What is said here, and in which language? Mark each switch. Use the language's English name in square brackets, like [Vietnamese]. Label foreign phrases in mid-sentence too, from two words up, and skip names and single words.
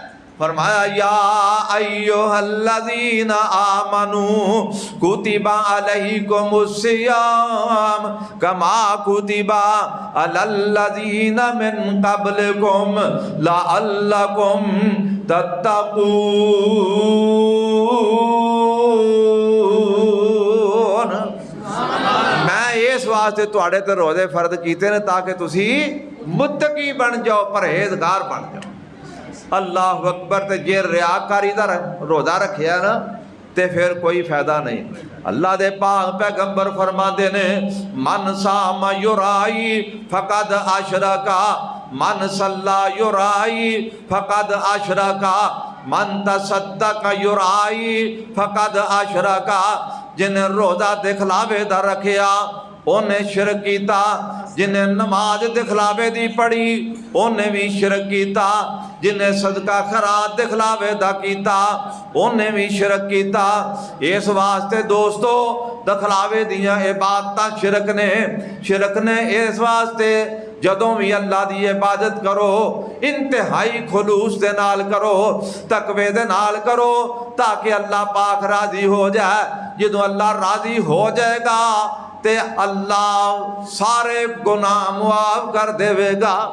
[Arabic] فرمایا یا ایھا الذین آمنوا کتب علیکم الصیام کما کتب علی الذین من قبلکم لعلکم تتقون۔ [Punjabi] میں اس واسطے تواڈے تے روزے فرض کیتے نے تاکہ تسی متقی بن جاؤ، پرہیزگار بن جاؤ۔ [Arabic] اللہ اکبر۔ [Punjabi] تے جے ریاکاری دا روزہ رکھیا نا تے پھر کوئی فائدہ نہیں۔ اللہ دے پاک پیغمبر فرماندے نے [Arabic] من صام یرائی فقد اشرکا، من صلی یرائی فقد اشرکا، من تصدق یرائی فقد اشرکا۔ [Punjabi] جنہیں روزہ دکھلاوے دا رکھیا انہیں شرک کیتا، جنہیں نماز دکھلاوے دی پڑھی انہیں بھی شرک کیتا، جنہیں صدقہ خیرات دکھلاوے دا کیتا انہیں بھی شرک کیتا۔ اس واسطے دوستو دکھلاوے دیاں عبادتاں شرک نے اس واسطے جدوں بھی اللہ دی عبادت کرو انتہائی خلوص دے نال کرو، تقوی دے نال کرو، تاکہ اللہ پاک راضی ہو جائے۔ جدوں اللہ راضی ہو جائے گا تے اللہ سارے گناہ معاف کر دے گا۔